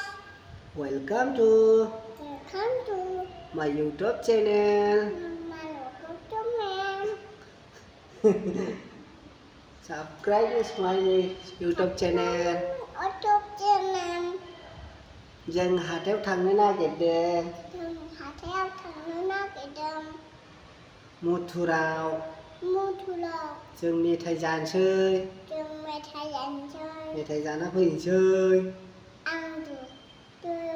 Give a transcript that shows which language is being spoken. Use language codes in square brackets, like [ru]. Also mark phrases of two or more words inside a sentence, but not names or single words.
[en] welcome to welcome to my YouTube channel. my local channel. Subscribe to my YouTube channel. YouTube channel. [brx] Dân हाथायाव थांनो नागिरदों जों हाथायाव थांनो नागिरदों मथुराव जों मेथाइ जानोसै मेथाइ जानोसै मेथाइ जाना फैनोसै आंजों